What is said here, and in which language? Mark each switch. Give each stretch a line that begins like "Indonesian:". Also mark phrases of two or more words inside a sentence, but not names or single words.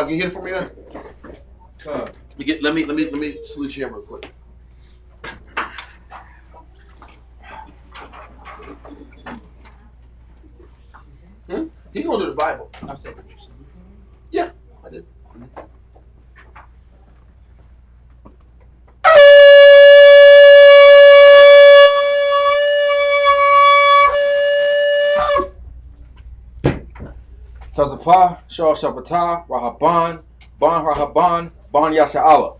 English: Can you hit it for me then? Come. Let me salute you real quick. He gonna do the Bible. I'm saying, Yeah, I did. Tazapah, Shah Shabbatah, Rahaban, Ban Rahaban, Ban Yasha'Allah.